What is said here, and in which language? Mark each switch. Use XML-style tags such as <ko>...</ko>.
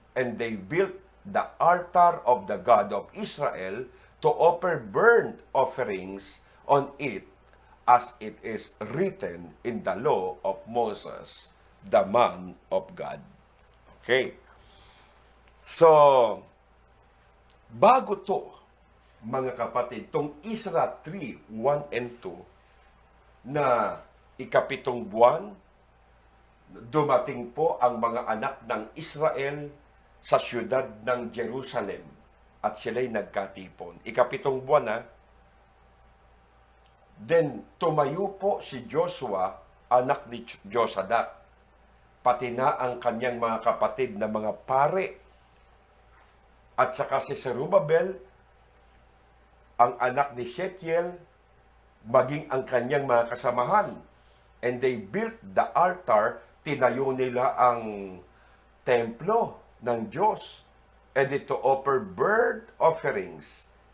<en>And they built the altar of the God of Israel to offer burnt offerings on it, as it is written in the law of Moses, the man of God. Okay. So,</en> <tl>Bago to, mga kapatid, tong Isra 3:1 and 2, na ikapitong buwan, dumating po ang mga anak ng Israel sa siyudad ng Jerusalem at sila'y nagkatipon. Ikapitong buwan na, then tumayo po si Joshua, anak ni Josadak, pati na ang kanyang mga kapatid na mga pare, at saka si Zerubbabel, ang anak ni Shealtiel, maging ang kanyang mga kasamahan.</tl> <en>And they built the altar,</en> <tl>tinayo nila ang templo ng Diyos,</tl> <en>and to offer burnt offerings.</en>